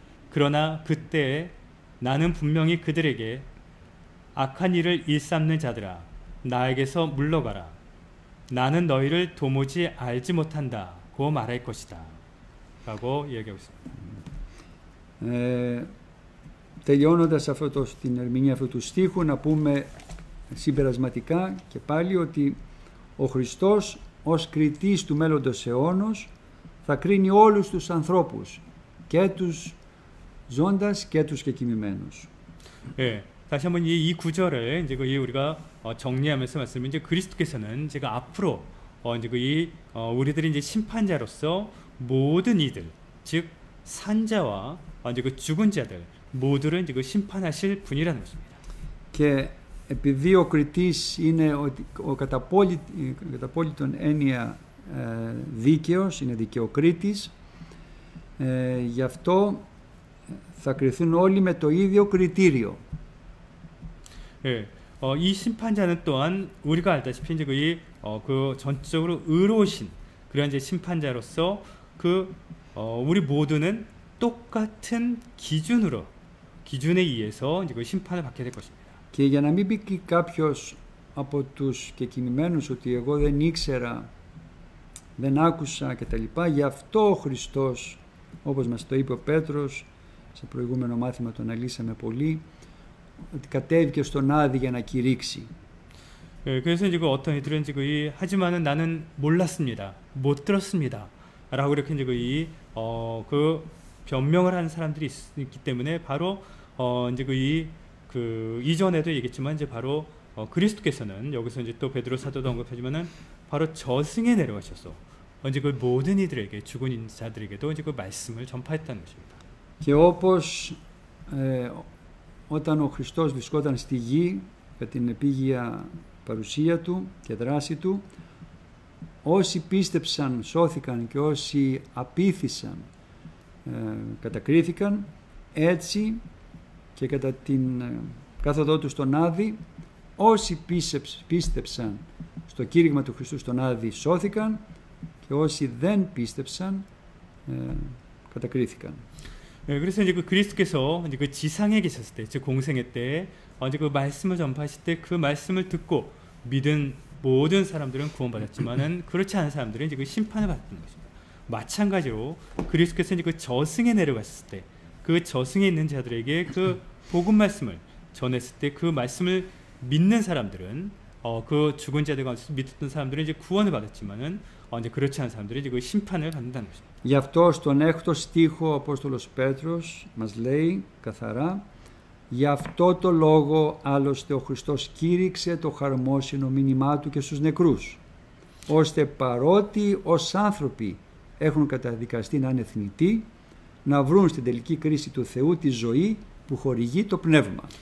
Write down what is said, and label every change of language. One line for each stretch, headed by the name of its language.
Korean: 그러나 그때에 나는 분명히 그들에게 악한 일을 일삼는 자들아, 나에게서 물러가라. 나는 너희를 도무지 알지 못한다고 말할 것이다. 라고 이야기하고 있습니다.
Greek: Τελειώνοντας την ερμηνεία αυτού του στίχου, να πούμε συμπερασματικά και πάλι ότι ο Χριστός ως κριτής του μέλλοντος αιώνος θα κρίνει όλους τους ανθρώπους, και τους ζώντας και τους κεκοιμημένους.
Korean: 예, 다시 한번 이 구절을 이제 우리가 정리하면서 말씀드리면, 이제 그리스도께서는 제가 앞으로 이제 우리들이 이제 심판자로서 모든 이들, 즉 산자와 이제 그 죽은 자들 모두를 이제 심판하실 분이라는 것입니다.
Greek: Και επειδή ο κριτής είναι ο κατά απόλυτον έννοια δίκαιος, είναι δικαιοκρίτης, γι' αυτό θα κριθούν όλοι με το ίδιο κριτήριο.
Korean: 예, 이 심판자는 또한 우리가 알다시피 이제 그 전적으로 의로우신 그런 이제 심판자로서 그 우리 모두는 똑같은 기준에 의해서 이제 그 심판을 받게 될 것입니다.
Greek: Και για να μην πει κάποιος από τους κεκοιμημένους ότι εγώ δεν ήξερα, δεν άκουσα κτλ. Γι' αυτό ο Χριστός, όπως μας το είπε ο Πέτρος, σε προηγούμενο μάθημα το αναλύσαμε πολύ, ότι κατέβηκε στον Άδη για να κηρύξει.
Korean: 그래서 이제 어떤 이들은 지금 하지만은 나는 몰랐습니다, 못 들었습니다, 라고 이렇게 이제 그 변명을 하는 사람들이 있기 때문에 바로 이제 그 이전에도 얘기했지만 이제 바로 그리스도께서는 여기서 이제 또 베드로 사도도 언급하지만은 바로 저승에 내려가셔서 이제 그 모든 이들에게 죽은 자들에게도 이제 그 말씀을 전파했다는 것입니다.
Greek: Και όπως όταν ο Χριστός βρισκόταν στη γη για την επίγεια παρουσία του και δράση του, όσοι πίστεψαν σώθηκαν και όσοι απήθησαν κατακρίθηκαν, έτσι και κατά την κάθοδό του στον Άδη, όσοι πίστεψαν στο κήρυγμα του Χριστού στον Άδη σώθηκαν και όσοι δεν πίστεψαν κατακρίθηκαν.
Korean: 그래서 이제 그 그리스도께서 이제 그 지상에 계셨을 때, 즉 공생애 때 이제 그 말씀을 전파하실 때 그 말씀을 듣고 믿은 모든 사람들은 구원받았지만은 그렇지 않은 사람들은 이제 그 심판을 받는 것입니다. 마찬가지로 그리스도께서 이제 그 저승에 내려갔을 때 그 저승에 있는 자들에게 그 복음 말씀을 전했을 때 그 말씀을 믿는 사람들은 그 죽은 자들 가운데서 믿었던 사람들은 이제 구원을 받았지만은 이제 그렇지 않은 사람들은 이제 그 심판을 받는다는 것입니다.
Greek: Γι' αυτό στον 6ο στίχο ο Απόστολος Πέτρος μας λέει καθαρά, γι' αυτό το λόγο άλλωστε ο Χριστός κήρυξε το χαρμόσυνο μήνυμά του και στους νεκρούς, ώστε παρότι ως άνθρωποι έχουν καταδικαστεί να είναι θνητοί, να βρουν στην τελική κρίση του Θεού τη ζωή που χορηγεί το πνεύμα.